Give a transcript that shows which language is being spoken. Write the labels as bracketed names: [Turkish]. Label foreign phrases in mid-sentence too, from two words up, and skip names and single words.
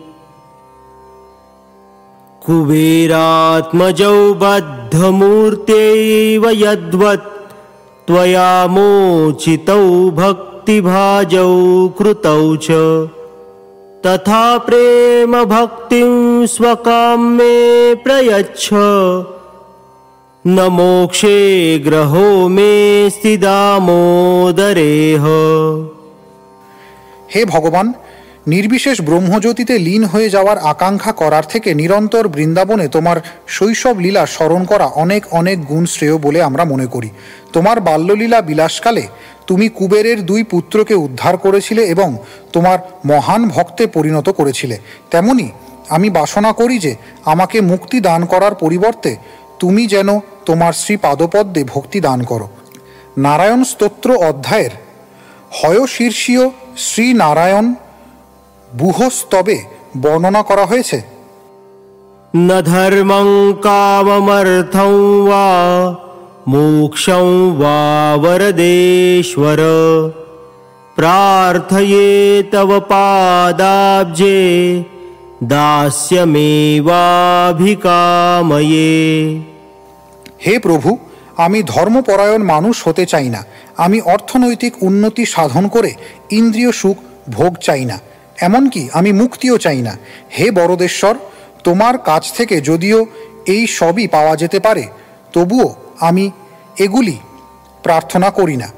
[Sanskrit] कुबेरात्मजौ बद्धमूर्त्यैव यद्वत् त्वया मोचितौ भक्तिभाजौ कृतौ च तथा प्रेम भक्तिं स्वकां मे प्रयच्छ न मोक्षे ग्रहो मेऽस्ति दामोदरेह। [Bangla] হে ভগবান, নির্বিশেষ ব্রহ্মজ্যোতিতে লীন হয়ে যাওয়ার আকাঙ্ক্ষা করার থেকে নিরন্তর বৃন্দাবনে তোমার শৈশব লীলা স্মরণ করা অনেক অনেক গুণ শ্রেয় বলে আমরা মনে করি। তোমার বাল্যলীলা বিলাসকালে তুমি কুবেরের 2 পুত্রকে উদ্ধার করেছিলে এবং তোমার মহান ভক্তে পরিণত করেছিলে। তেমনি আমি বাসনা করি যে আমাকে মুক্তি দান করার পরিবর্তে তুমি যেন তোমার শ্রী পাদপদ্মে ভক্তি দান করো। নারায়ণ স্তোত্র অধ্যায়ের হয়শীর্ষীয় শ্রী নারায়ণ বুহস্তবে বর্ণনা করা হয়েছে, [Sanskrit] न धर्मं काममर्थं वा मोक्षं वा वरदेश्वर प्रार्थये तव पादाब्जे दास्यमेवाभिकामये। [Bangla] হে প্রভু, আমি ধর্মপরায়ণ মানুষ হতে চাই না, আমি অর্থনৈতিক উন্নতি সাধন করে ইন্দ্রিয় সুখ ভোগ চাই না, এমনকি আমি মুক্তিও চাই না। হে বরদেশ্বর, তোমার কাছ থেকে যদিও এই সবই পাওয়া যেতে পারে, তবুও আমি এগুলি প্রার্থনা করি না।